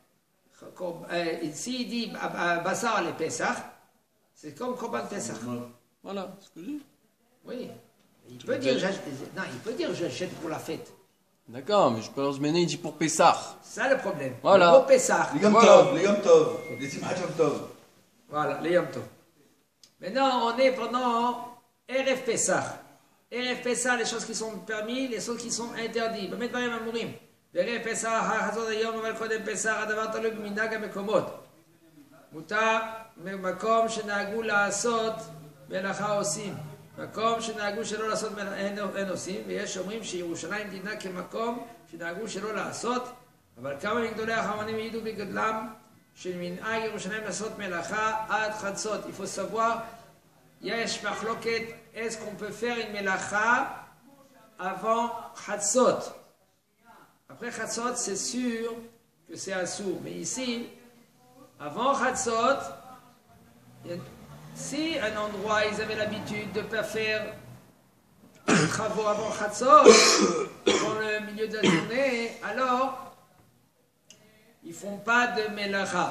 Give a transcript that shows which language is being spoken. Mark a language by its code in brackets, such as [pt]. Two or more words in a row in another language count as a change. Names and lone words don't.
[fr] S'il dit Bassar les Pessah, c'est comme [he] קרבן פסח. [fr] Voilà, ce que je dis. Oui. Il peut dire j'achète pour la fête. D'accord, mais je pense maintenant il dit pour Pessah. C'est ça le problème. Voilà. Pour Pessah. Les Yom Tov, les Yom Tov, les Simchat Yom Tov. Voilà, les Yom Tov. Maintenant, on est pendant Erev Pessah. Erev Pessah, les choses qui sont permises, les choses qui sont interdites. [he] באמת דברים אמורים. בערב פסח, חצות היום, אבל קודם פסח, הדבר תלוי במנהג המקומות. מותר מקום שנהגו לעשות מלאכה עושים. מקום שנהגו שלא לעשות אין עושים, ויש אומרים שירושלים דינה כמקום שנהגו שלא לעשות, אבל כמה מגדולי החכמים העידו בגדלם של מנהג ירושלים לעשות מלאכה עד חצות. [fr] Il faut savoir, [he] יש מחלוקת, [fr] est-ce qu'on peut faire une melacha avant Chatzot? Après Chatzot, c'est sûr que c'est assour. Mais ici, avant Chatzot, si un endroit, ils avaient l'habitude de ne pas faire des travaux avant Chatzot, dans le milieu de la journée, alors, ils ne font pas de melacha.